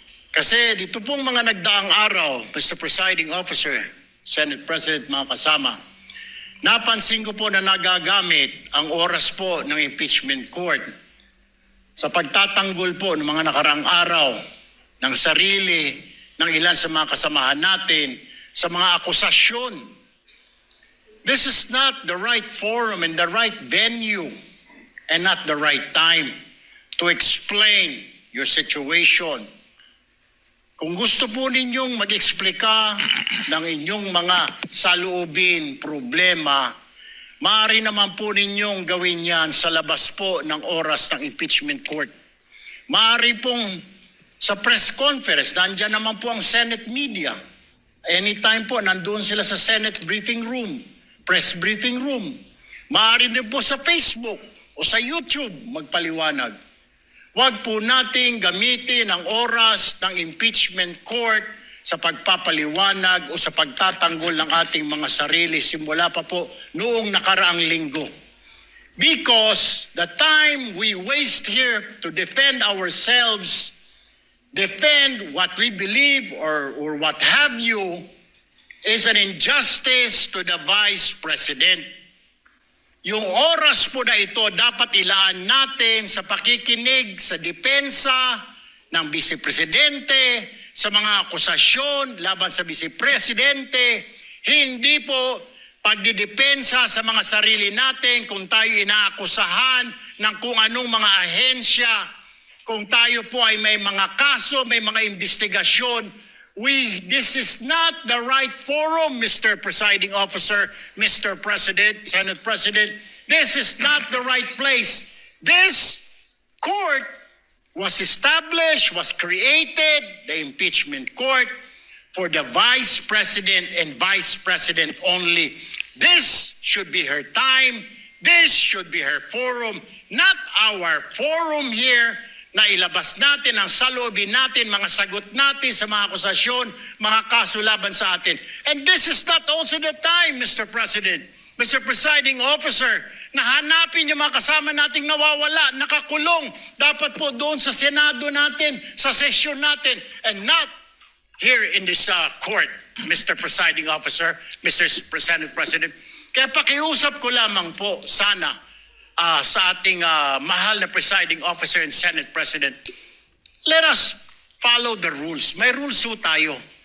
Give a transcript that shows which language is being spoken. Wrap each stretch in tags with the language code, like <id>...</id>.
<tl>Kasi dito pong mga nagdaang araw, Mr. Presiding Officer, Senate President, mga kasama, napansin ko po na nagagamit ang oras po ng impeachment court sa pagtatanggol po ng mga nakarang araw ng sarili ng ilan sa mga kasamahan natin sa mga akusasyon.</tl> <en>This is not the right forum and the right venue and not the right time to explain your situation.</en> <tl>Kung gusto po ninyong mag-eksplika ng inyong mga saloobin, problema, maaari naman po ninyong gawin yan sa labas po ng oras ng impeachment court. Maaari pong sa press conference, nandyan naman po ang Senate media. Anytime po, nandun sila sa Senate briefing room, press briefing room. Maaari din po sa Facebook o sa YouTube magpaliwanag. Huwag po nating gamitin ang oras ng impeachment court sa pagpapaliwanag o sa pagtatanggol ng ating mga sarili simula pa po noong nakaraang linggo.</tl> <en>Because the time we waste here to defend ourselves, defend what we believe or what have you, is an injustice to the Vice President.</en> <tl>Yung oras po na ito dapat ilaan natin sa pakikinig sa depensa ng Vice Presidente, sa mga akusasyon laban sa Vice Presidente, hindi po pagdidepensa sa mga sarili natin kung tayo inaakusahan ng kung anong mga ahensya, kung tayo po ay may mga kaso, may mga investigasyon.</tl> <en>This is not the right forum, Mr. Presiding Officer, Mr. President, Senate President. This is not the right place. This court was established, was created, the impeachment court, for the Vice President and Vice President only. This should be her time. This should be her forum, not our forum here</en> <tl>na ilabas natin ang saloobin natin, mga sagot natin sa mga akusasyon, mga kaso laban sa atin.</tl> <en>And this is not also the time, Mr.</en> <tl>President, Mr. Presiding Officer, na hanapin yung mga kasama nating nawawala, nakakulong, dapat po doon sa Senado natin, sa session natin,</tl> <en>and not here in this court,</en> <tl>Mr. Presiding Officer, Mr. Senate President. Kaya pakiusap ko lamang po sana sa ating mahal na Presiding Officer and Senate President,</tl> <en>let us follow the rules.</en> <tl>May rules ho tayo.</tl>